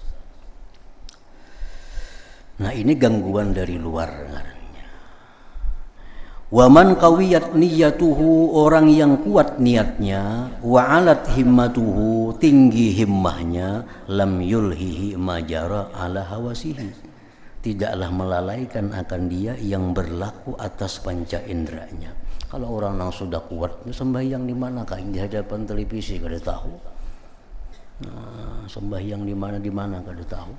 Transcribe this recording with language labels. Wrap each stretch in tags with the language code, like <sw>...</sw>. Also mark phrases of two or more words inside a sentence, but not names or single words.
<bjn>Nah, ini gangguan dari luar ngarannya.</bjn> <ar>Waman qawiyat niyatuhu,</ar> <id>orang yang kuat niatnya,</id> <ar>wa alat himmatuhu,</ar> <id>tinggi himmahnya,</id> <ar>lam yulhihi majara ala hawasihi,</ar> <id>tidaklah melalaikan akan dia yang berlaku atas panca inderanya.</id> <bjn>Kalau orang yang sudah kuat, sembahyang di mana kah? Di hadapan televisi kada tahu. Nah, sembahyang di mana kada tahu.</bjn>